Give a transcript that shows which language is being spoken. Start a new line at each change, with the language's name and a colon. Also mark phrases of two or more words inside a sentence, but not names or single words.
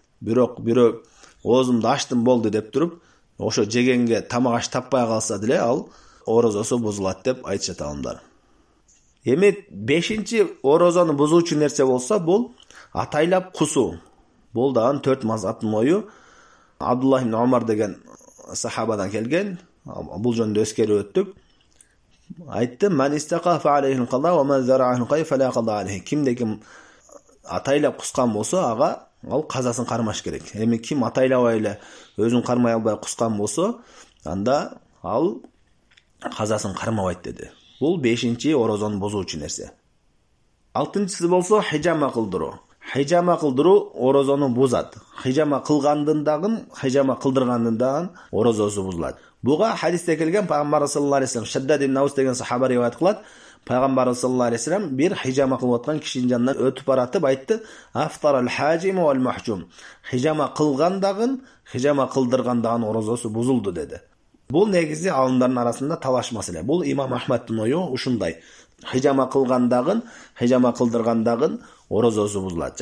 Kyrgyz: Бирок бирөө оозумду ачтым болду деп туруп, ошо жегенге тамак аш таппай калса деле, ал орозосу бузулат деп айтышат алымдар. Эми 5-чи орозону бузуучу нерсе болсо, бул атайлап кусуу. Бул дагы 4 мазхабтын ою. Абдуллах ибн Умар деген сахабадан келген, бул жөнүндө эскерип өттүк.
Arabic: Айтты: "من استقاء فعليه القضاء ومن ذرعه القيء فلا قضاء عليه."
Kyrgyz: Кимде ким атайлап кускан болсо, ага ал казасын кармаш керек. Эми ким атайлабай эле өзүн кармай албай кускан болсо, анда ал казасын кармабайт dedi. Бул 5-чи орозонун бузуучу нерсе. 6-чысы болсо хижама кылдыруу. Хижама кылдыруу орозону бузат. Хижама кылгандын дагы, хижама кылдыргандын дагы орозосу бузулат. Буга хадисте келген Пайгамбар
Arabic: صلى الله عليه وسلم
Kyrgyz: Шаддад ибн Аус деген сахаба риwayat кылат. Пайгамбар
Arabic: صلى الله عليه وسلم
Kyrgyz: бир хижама кылып аткан кишинин жанынан өтүп баратып айтты:
Arabic: "أفطر الحاجم والمحجوم."
Kyrgyz: Хижама кылган дагы, хижама кылдырган дагы орозосу бузулду dedi. Бул негизи алымдардын арасында талаш маселе. Бул имам Ахмадтын ою ушундай. Хижама кылган дагы, хижама кылдырган дагы орозосу бузулат.